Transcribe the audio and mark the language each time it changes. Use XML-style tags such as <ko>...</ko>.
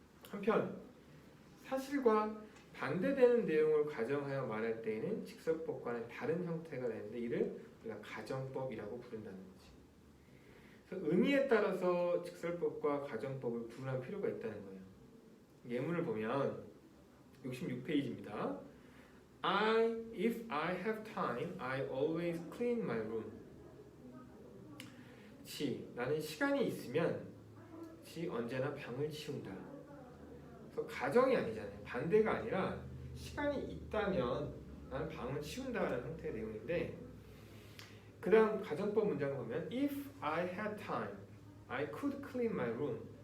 <ko>한편 사실과 반대되는 내용을 가정하여 말할 때에는 직설법과는 다른 형태가 되는데 이를 우리가 가정법이라고 부른다는 거지. 그래서 의미에 따라서 직설법과 가정법을 구분할 필요가 있다는 거예요. 예문을 보면 66페이지입니다.</ko> <en>If I have time, I always clean my room.</en> <ko>나는 시간이 있으면 언제나 방을 치운다. 가정이 아니잖아요. 반대가 아니라 시간이 있다면 나는 방을 치운다라는 형태의 내용인데 그 다음 가정법 문장을 보면</ko> <en>If I had time, I could clean my room.</en>